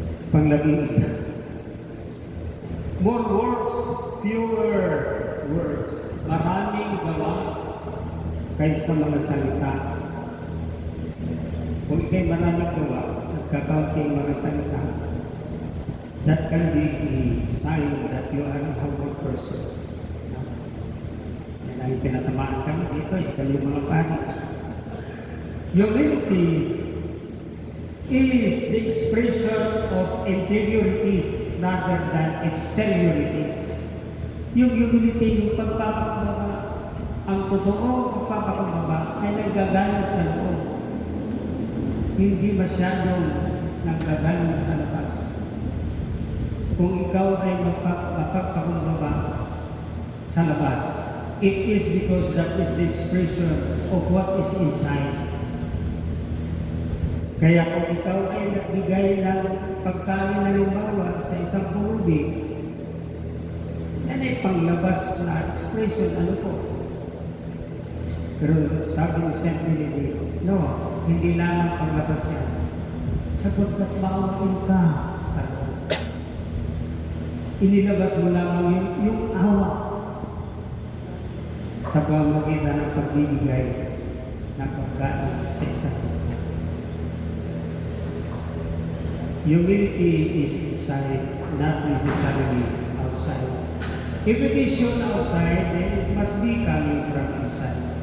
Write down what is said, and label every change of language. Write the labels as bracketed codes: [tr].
[en] Pang-11, more words, fewer words. [tl] Maraming gawa kaysa mga salita. Kung ikay maraming gawa at kakaunting mga salita, [en] that can be a sign that you are a humble person. [tl] Yan ang tinatamaan kami dito, ito yung mga pari. [en] Humility is the expression of interiority rather than exteriority. [tl] Yung humility, yung pagpapakumbaba, ang totoong pagpapakumbaba ay nanggagaling sa loob. Hindi masyadong nanggagaling sa labas. Kung ikaw ay mapagpakumbaba sa labas, [en] it is because that is the expression of what is inside. [tl] Kaya kung ikaw ay nagbigay ng pagkain na lumbawa sa isang pulubi, yan ay panglabas na expression, ano po? Pero sabi ni St. Benedict, no, hindi lamang panglabas yan. Sapagkat maawain ka sa loob. Inilabas mo lamang yung awa sa pamamagitan ng pagbibigay ng pagkain sa isang pulubi. [en] Humility is inside, not necessarily outside. If it is shown outside, then it must be coming from inside.